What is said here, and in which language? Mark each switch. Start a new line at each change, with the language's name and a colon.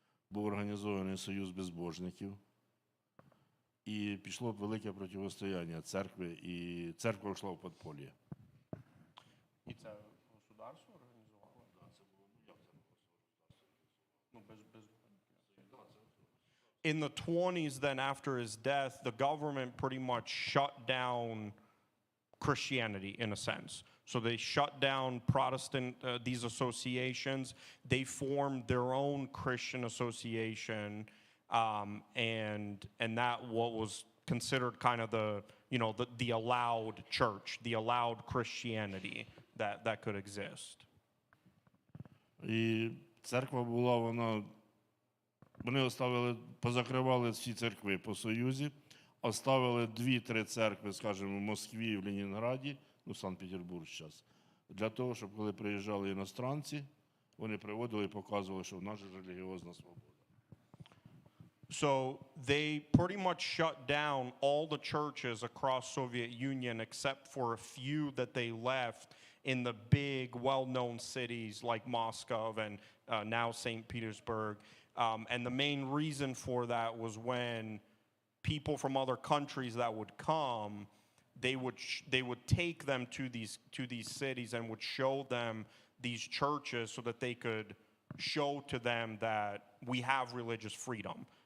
Ukrainian: Був організований союз безбожників. І пішло велике протистояння церкви, і церква йшла в підполье. І це государство організувало? Так, це було, як це государство?
English: In the 1920s, then after his death, the government pretty much shut down Christianity in a sense. So they shut down Protestant, these associations. They formed their own Christian association, and that what was considered kind of the allowed church, the allowed Christianity that could exist.
Ukrainian: І церква була, вони позакривали всі церкви по Союзі, оставили 2-3 церкви, скажімо, в Москві і в Ленінграді, ну, Санкт-Петербург зараз, для того, щоб коли приїжджали іностранці, вони приводили і показували, що в нас же релігіозна свобода.
English: So they pretty much shut down all the churches across Soviet Union except for a few that they left in the big, well-known cities like Moscow and now St. Petersburg. And the main reason for that was when people from other countries that would come, they would take them to these cities and would show them these churches so that they could show to them that we have religious freedom.